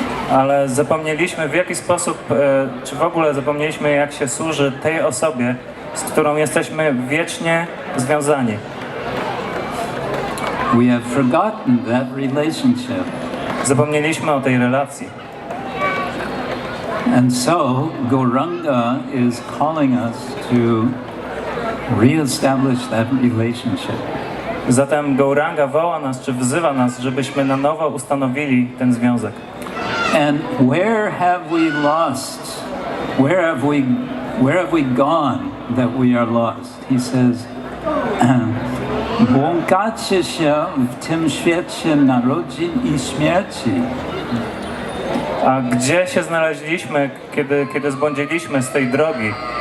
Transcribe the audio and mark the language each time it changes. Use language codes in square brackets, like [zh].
[pl] Ale zapomnieliśmy w jaki sposób, czy w ogóle zapomnieliśmy, jak się służy tej osobie, z którą jesteśmy wiecznie związani. [en] We have forgotten that relationship. [pl] Zapomnieliśmy o tej relacji. [en] And so Gauranga is calling us to re-establish that relationship. [pl] Zatem Gauranga woła nas, czy wzywa nas, żebyśmy na nowo ustanowili ten związek. [en] And where have we lost? Where have we gone that we are lost? He says, [pl] błąkacie się w tym świecie narodzin i śmierci. A gdzie się znaleźliśmy, kiedy zbłądziliśmy z tej drogi?